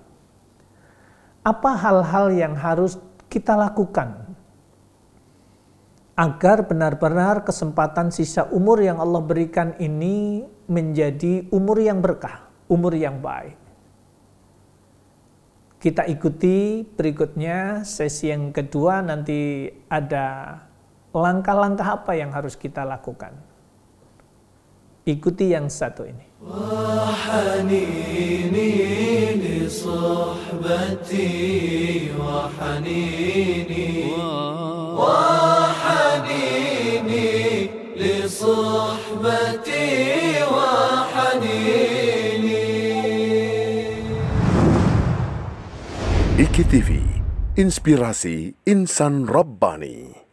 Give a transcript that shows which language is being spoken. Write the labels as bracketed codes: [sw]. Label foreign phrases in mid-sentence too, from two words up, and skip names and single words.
[id] Apa hal-hal yang harus kita lakukan agar benar-benar kesempatan sisa umur yang Allah berikan ini menjadi umur yang berkah, umur yang baik? Kita ikuti berikutnya, sesi yang kedua nanti ada langkah-langkah apa yang harus kita lakukan. Ikuti yang satu ini. [ar] وحنيني لصحبتي وحنيني وحنيني لصحبتي وحنيني. [id] IKI TV, inspirasi insan Rabbani.